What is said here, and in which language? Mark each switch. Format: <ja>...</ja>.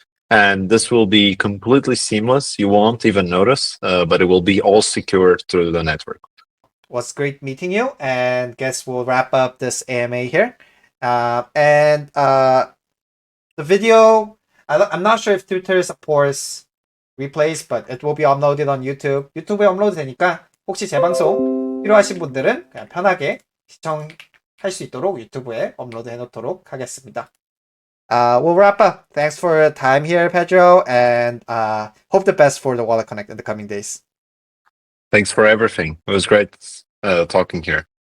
<en>And this will be completely seamless. You won't even notice, but it will be all secured through the network. Was great meeting you, and guess we'll wrap up this AMA here. The video, I'm not sure if Twitter supports replays, but it will be uploaded on YouTube.</en> <ko>유튜브에 업로드 되니까 혹시 재방송 필요하신 분들은 그냥 편하게 시청할 수 있도록 유튜브에 업로드 해놓도록 하겠습니다.</ko> <en>We'll wrap up. Thanks for your time here, Pedro, and hope the best for the WalletConnect in the coming days. Thanks for everything. It was great talking here.</en>